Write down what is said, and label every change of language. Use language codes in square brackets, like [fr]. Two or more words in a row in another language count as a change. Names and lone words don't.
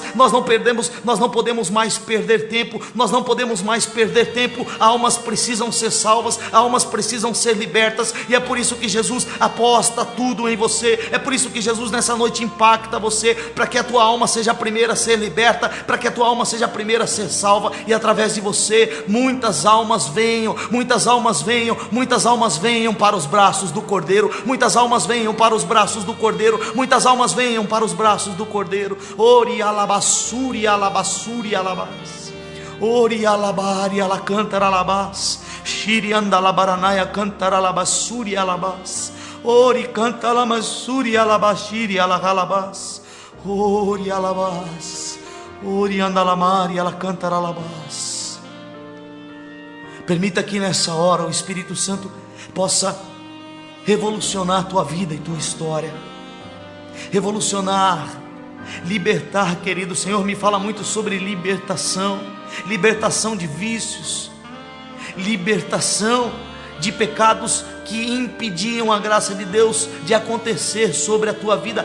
[pt] Nós não podemos mais perder tempo, nós não podemos mais perder tempo, almas precisam ser salvas, almas precisam ser libertas, e é por isso que Jesus aposta tudo em você, é por isso que Jesus nessa noite impacta você, para que a tua alma seja a primeira a ser liberta, para que a tua alma seja a primeira a ser salva, e através de você muitas almas venham, muitas almas venham, muitas almas venham para os braços do Cordeiro, muitas almas venham para os braços do Cordeiro, muitas almas venham para os braços do Cordeiro. Ori alabassuri alabassuri alabás, ori alabari alacantar alabás, shiri andalabaranaya cantar alabassuri alabás, ori canta alamassuri alabashiri alagalabás, ori alabás, ori andalamari alacantar alabás. Permita que nessa hora o Espírito Santo possa revolucionar tua vida e tua história, revolucionar Libertar, querido, o Senhor me fala muito sobre libertação, libertação de vícios, libertação de pecados que impediam a graça de Deus de acontecer sobre a tua vida.